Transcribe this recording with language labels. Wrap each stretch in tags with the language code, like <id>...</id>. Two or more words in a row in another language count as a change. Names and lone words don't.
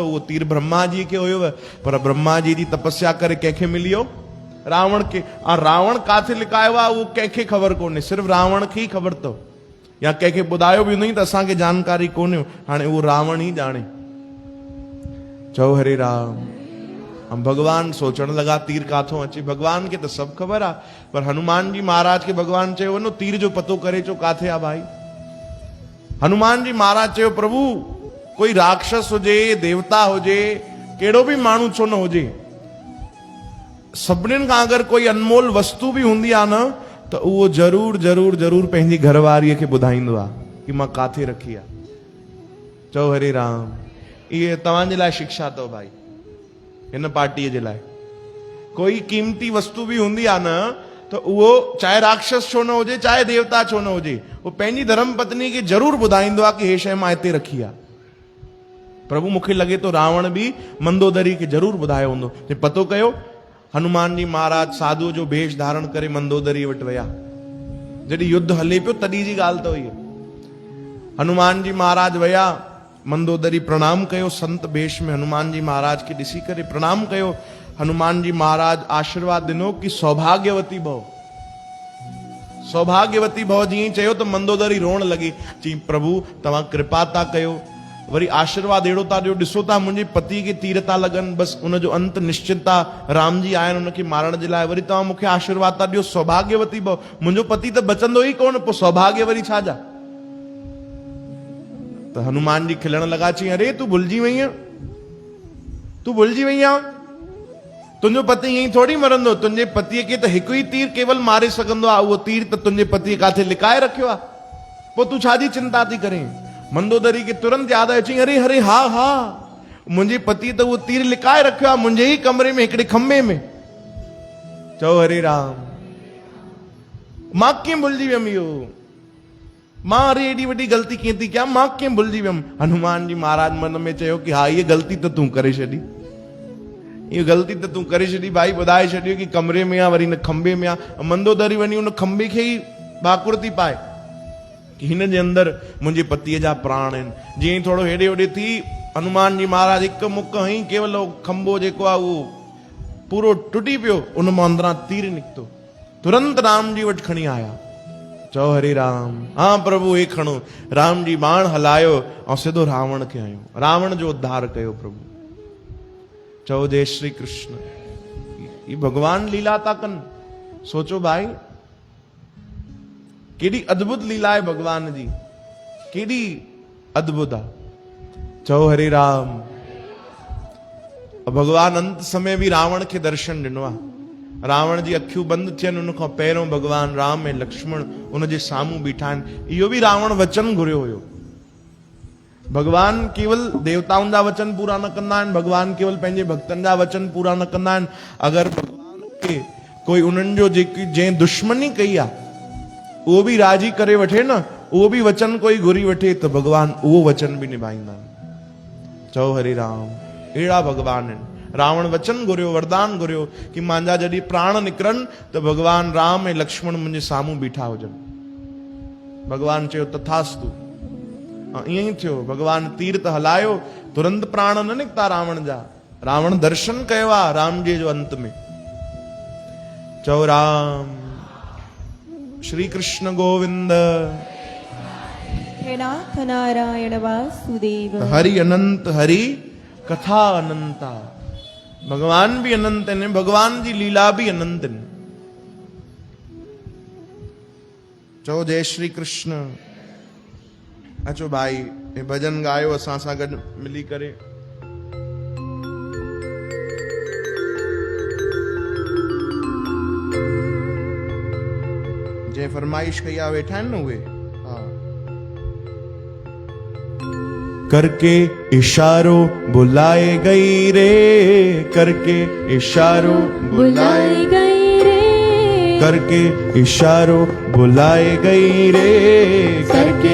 <sd>उहो तीर ब्रह्मा जी खे हुयो, पर ब्रह्मा जी तपस्या करे कंहिंखे मिली वियो? रावण खे। रावण काथे लिकायो आहे उहो कंहिंखे ख़बर कोन्हे, सिर्फ़ु रावण खे ई ख़बर अथव, या कंहिंखे ॿुधायो बि हूंदई त असांखे जानकारी कोन्हे। हाणे उहो रावण ई ॼाणे। चओ हरे राम। भॻवान सोचण लॻा तीर काथों अचे। भॻवान खे त सभु ख़बर आहे, पर हनुमान जी महाराज खे भॻवान चयो वञो तीर जो पतो करे अचो काथे आहे भाई। हनुमान जी महाराज चयो प्रभु कोई राक्षस हुजे, देवता हुजे, कहिड़ो बि माण्हू छो न हुजे, सभिनीनि खां अगरि कोई अनमोल वस्तु बि हूंदी आहे न त उहो ज़रूर ज़रूर ज़रूर पंहिंजी घरवारीअ खे ॿुधाईंदो आहे कि मां काथे रखी आहे। चओ हरे राम। इहे तव्हांजे लाइ शिक्षा अथव भाई, हिन पार्टीअ जे लाइ। कोई कीमती वस्तु बि हूंदी आहे न त उहो चाहे राक्षस छो न हुजे, चाहे देवता छो न हुजे, उहो पंहिंजी धर्म पत्नी खे ज़रूर ॿुधाईंदो आहे कि हे शइ मां हिते रखी आहे। प्रभु मूंखे लॻे थो रावण बि मंदोदरी खे ज़रूर ॿुधायो हूंदो। पतो कयो, हनुमान जी महाराज साधुअ जो भेष धारण करे मंदोदरी वटि विया। जॾहिं युद्ध हले पियो तॾहिं जी ॻाल्हि अथव इहा। हनुमान जी महाराज विया, मंदोदरी प्रणाम कयो संत बेश में हनुमान जी महाराज के ॾिसी करे प्रणाम कयो। हनुमान जी महाराज आशीर्वाद दिनो कि</sd> <sa>सौभाग्यवती भव, सौभाग्यवती भव</sa> <sd>जीअं चयो त मंदोदरी रोण लगी। चई प्रभु तव्हां कृपा था कयो, वरी आशीर्वाद अहिड़ो था ॾियो, ॾिसो था मुंहिंजे पति खे तीर था लॻनि, बसि उनजो अंत निश्चित आहे, राम जी आया आहिनि उनखे मारण जे लाइ, वरी तव्हां मूंखे आशीर्वाद था ॾियो</sd> <sa>सौभाग्यवती भव।</sa> <sd>मुंहिंजो पति त बचंदो ई कोन, पोइ सौभाग्य वरी छा जा। त हनुमान जी खिलण लॻा, चई अरे तूं भुलिजी वई आहीं, तूं भुलिजी वई आहीं, तुंहिंजो पति ईअं ई थोरी मरंदो, तुंहिंजे पतिअ खे त हिकु ई तीर केवल मारे सघंदो आहे, उहो तीर त तुंहिंजे पतिअ काथे लिकाए रखियो आहे, पोइ तूं छाजी चिंता थी करें। मंदोदरी खे तुरंत यादि आयो, चई अरे अरे हा हा, मुंहिंजे पति त उहो तीर लिकाए रखियो आहे मुंहिंजे ई कमरे में हिकिड़े खंबे में। चओ हरे राम, मां कीअं भुलिजी वियमि इहो, मां अरे एॾी वॾी ग़लती कीअं थी कयां, मां कीअं भुलिजी वियमि। हनुमान जी महाराज मन में चयो कि हा इहा ग़लती त तूं करे छॾी,</sd> <hi>ये गलती तो तू</hi> <sd>करे छॾी भाई, ॿुधाए छॾियो कि कमरे में आ वरी न खंबे में आ। मंदोदरी वञी उन खंबे खे ई भाकुर थी पाए कि हिन जे अंदर मुंहिंजे पतिअ जा प्राण आहिनि। जीअं थोरो हेॾे होॾे थी, हनुमान जी महाराज हिकु मुक हई, केवल खंबो जेको आहे उहो पूरो टुटी पियो, उन मां अंदरां तीर निकितो, तुरंत राम जी वटि खणी आया। चओ हरे राम, हाँ प्रभु हे खणो। राम जी बाण हलायो ऐं सिधो रावण खे हयो, रावण जो उद्धार कयो प्रभु। चओ जय श्री कृष्ण। ये भगवान लीला था कन, सोचो भाई केडी अद्भुत लीला है भगवान जी, केडी अद्भुत आ। चओ हरे राम। भगवान अंत समय भी रावण के दर्शन ॾिनो आ। रावण जी अखियूं बंद थियनि उन खां पहिरियों भगवान राम ऐं लक्ष्मण उन जे साम्हूं बीठा आहिनि। इहो भी रावण वचन घुरियो हुयो। भगवान केवल देवताउनि जा वचन पूरा न कंदा आहिनि, भगवान केवल पंहिंजे भक्तनि जा वचन पूरा न कंदा आहिनि। अगरि भगवान खे कोई उन्हनि जो जेकी जंहिं दुश्मनी कई आहे उहो बि राजी करे वठे न, उहो बि वचन कोई घुरी वठे त भगवान उहो वचन बि निभाईंदा आहिनि। चओ हरे राम। अहिड़ा भगवान आहिनि। रावण वचन घुरियो, वरदान घुरियो कि मुंहिंजा जॾहिं प्राण निकिरनि त भगवान राम ऐं लक्ष्मण मुंहिंजे साम्हूं बीठा हुजनि। भगवान चयो तथास्तु। ईअं ई थियो। भगवान तीर त हलायो, तुरंत प्राण न निकिता रावण जा। रावण दर्शन कयो आहे राम जी जो अंत में। चओ राम। श्री कृष्ण गोविंद। हे नाथ नारायण वासुदेव।</sd> <hi>हरि अनंत, हरि कथा अनंता। भगवान भी अनंत है, भगवान जी लीला भी अनंत है।</hi> <sd>चओ जय श्री कृष्ण। अचो भाई ये भजन गायो असां सां गॾु मिली करे। जे फरमाइश कई आहे वेठा आहिनि न उहे।</sd> <hi>करके इशारो बुलाए गई रे, करके इशारो बुलाए गई रे, करके इशारो बुलाए गई रे, करके</hi>